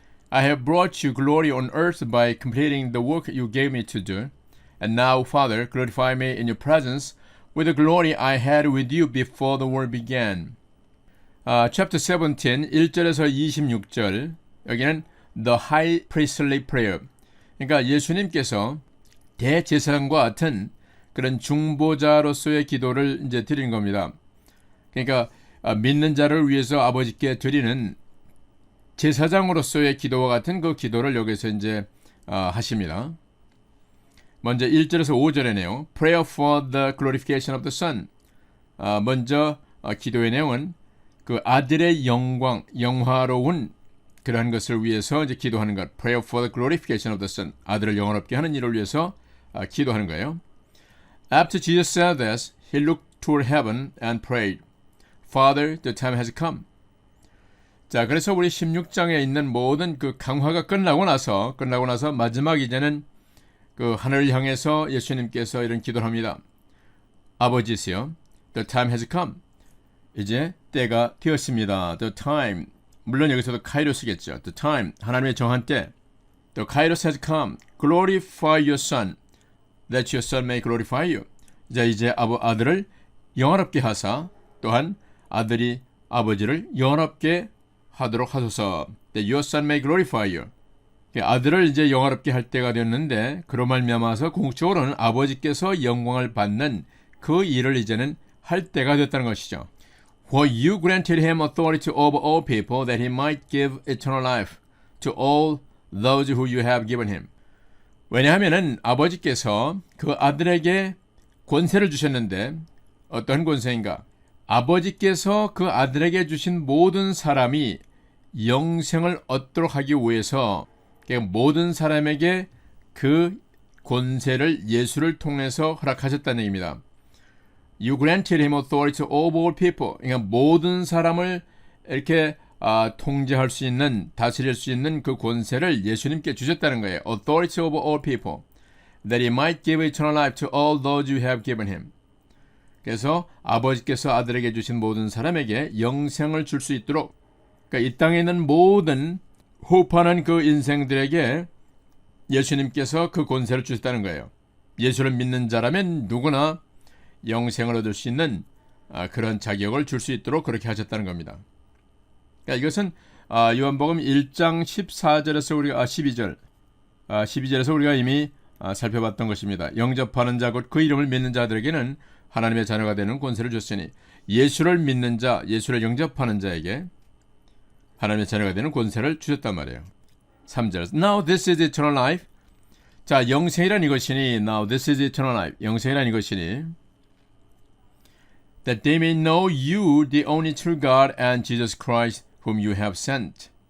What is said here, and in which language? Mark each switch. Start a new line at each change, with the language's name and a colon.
English: I have brought you glory on earth by completing the work you gave me to do. And now, Father, glorify me in your presence with the glory I had with you before the world began. Chapter 17,
Korean: 1절에서 26절, 여기는
English: The High Priestly Prayer.
Korean: 그러니까 예수님께서 대제사장과 같은 그런 중보자로서의 기도를 이제 드리는 겁니다. 그러니까 믿는 자를 위해서 아버지께 드리는 제사장으로서의 기도와 같은 그 기도를 여기서 이제 하십니다. 먼저 1절에서 5절의
English: Prayer for the glorification of the Son.
Korean: 먼저 기도의 내용은 그 아들의 영광, 영화로운 그러한 것을 위해서 이제 기도하는 것.
English: Prayer for the glorification of the Son.
Korean: 아들을 영화롭게 하는 일을 위해서 기도하는 거예요.
English: After Jesus said this, he looked toward heaven and prayed, Father, the time has come.
Korean: 자, 그래서 우리 16장에 있는 모든 그 강화가 끝나고 나서 마지막 이제는 그 하늘을 향해서 예수님께서 이런 기도를 합니다. 아버지시여,
English: the time has come.
Korean: 이제 때가 되었습니다.
English: The time.
Korean: 물론 여기서도 카이로스겠죠.
English: The time.
Korean: 하나님의 정한 때.
English: The kairos has come. Glorify your son, that your son may glorify you.
Korean: 이제 아들을 영화롭게 하사 또한 아들이 아버지를 영화롭게 하도록 하소서.
English: That your son may glorify you.
Korean: 아들을 이제 영화롭게 할 때가 되었는데 그로 말미암아서 궁극적으로는 아버지께서 영광을 받는 그 일을 이제는 할 때가 됐다는 것이죠.
English: For you granted him authority over all people, that he might give eternal life to all those who you have given him.
Korean: 왜냐하면은 아버지께서 그 아들에게 권세를 주셨는데 어떤 권세인가? 아버지께서 그 아들에게 주신 모든 사람이 영생을 얻도록 하기 위해서 모든 사람에게 그 권세를 예수를 통해서 허락하셨다는 얘기입니다.
English: You granted him authority over all people.
Korean: 그러니까 모든 사람을 이렇게 통제할 수 있는, 다스릴 수 있는 그 권세를 예수님께 주셨다는 거예요.
English: Authority over all people, that he might give eternal life to all those you have given him.
Korean: 그래서 아버지께서 아들에게 주신 모든 사람에게 영생을 줄 수 있도록, 그러니까 이 땅에 있는 모든 호흡하는 그 인생들에게 예수님께서 그 권세를 주셨다는 거예요. 예수를 믿는 자라면 누구나 영생을 얻을 수 있는 그런 자격을 줄 수 있도록 그렇게 하셨다는 겁니다. 그러니까 이것은 요한복음 1장 14절에서 우리가 12절에서 우리가 이미 살펴봤던 것입니다. 영접하는 자 곧 그 이름을 믿는 자들에게는 하나님의 자녀가 되는 권세를 줬으니 예수를 믿는 자, 예수를 영접하는 자에게 하나님의 자녀가 되는 권세를 주셨단 말이에요. 3절.
English: Now this is eternal life.
Korean: 자, 영생이란 이것이니
English: Now this is eternal life.
Korean: 영생이란 이것이니
English: that they may know you, the only true God, and Jesus Christ, whom you have sent.